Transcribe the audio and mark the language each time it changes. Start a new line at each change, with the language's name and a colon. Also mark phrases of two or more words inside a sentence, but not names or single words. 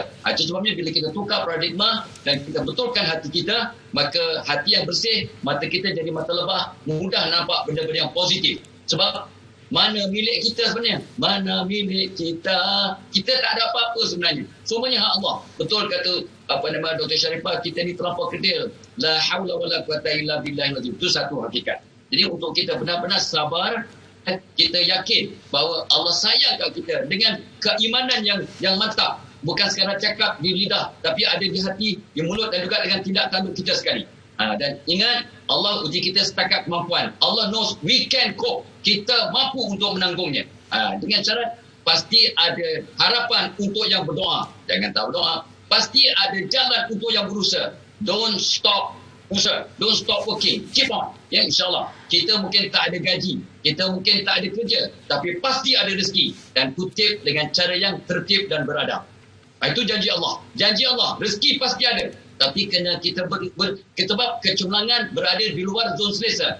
Malay: Itu sebabnya bila kita tukar paradigma dan kita betulkan hati kita, maka hati yang bersih, mata kita jadi mata lebah, mudah nampak benda-benda yang positif. Sebab mana milik kita sebenarnya? Mana milik kita? Kita tak ada apa-apa sebenarnya. Semuanya hak Allah. Betul kata Dr. Sharifah, kita ni terlampau kerdil.
Arabic: لا حول ولا قوة إلا بالله العظيم.
Malay: Itu satu hakikat. Jadi untuk kita benar-benar sabar, kita yakin bahawa Allah sayang kat kita dengan keimanan yang mantap. Bukan sekadar cakap di lidah, tapi ada di hati, di mulut dan juga dengan tindak tanduk kita sekali. Dan ingat, Allah uji kita setakat kemampuan.
English: Allah knows we can cope.
Malay: Kita mampu untuk menanggungnya. Dengan syarat, pasti ada harapan untuk yang berdoa. Jangan tak berdoa. Pasti ada jalan untuk yang berusaha.
English: Don't stop usaha. Don't stop working. Keep on.
Malay: Ya, insyaAllah. Kita mungkin tak ada gaji. Kita mungkin tak ada kerja. Tapi pasti ada rezeki. Dan kutip dengan cara yang tertib dan beradab. Itu janji Allah. Janji Allah. Rezeki pasti ada. Tapi kena kita sebab kecemerlangan berada di luar zon selesa.